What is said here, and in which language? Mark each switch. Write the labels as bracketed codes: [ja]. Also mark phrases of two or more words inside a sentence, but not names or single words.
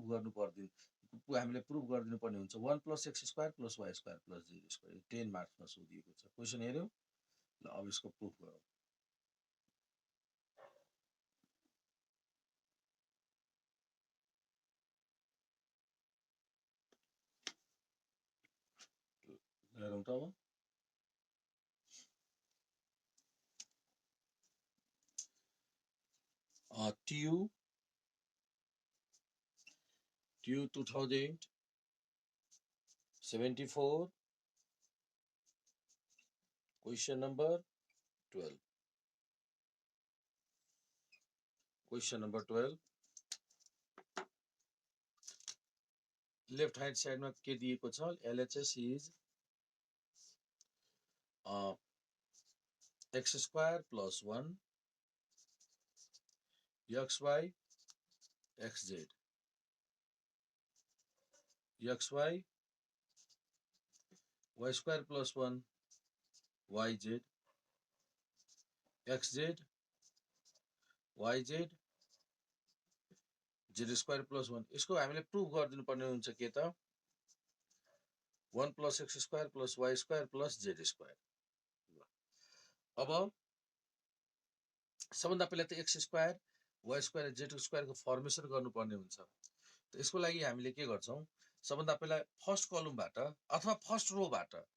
[ne] गर्नु पर्दैन हामीले प्रुभ गरिदिनु पर्ने हुन्छ 1 [en] plus x square plus y square plus z square [ne] 10 मार्क्समा सोधिएको छ क्वेसन हेर्यौ ल अब यसको प्रुफ गरौँ हेरौँ त अब TU [en] 2074 question number 12 question number 12 left hand side [ne] में के दिएको छ [en] LHS is x square plus 1 xy xz xy y square plus 1 yz xz yz z square plus 1 [ne] इसको हामीले प्रुभ गरिदिनु पर्ने हुन्छ के त [en] 1 plus x square plus y square plus z square [ne] अब सबभन्दा पहिला त [en] x square y square z square [ne] को फर्मेसन गर्नुपर्ने हुन्छ त यसको लागि हामीले के गर्छौं सबभन्दा पहिला [en] first columnबाट [ne] अथवा [en] first rowबाट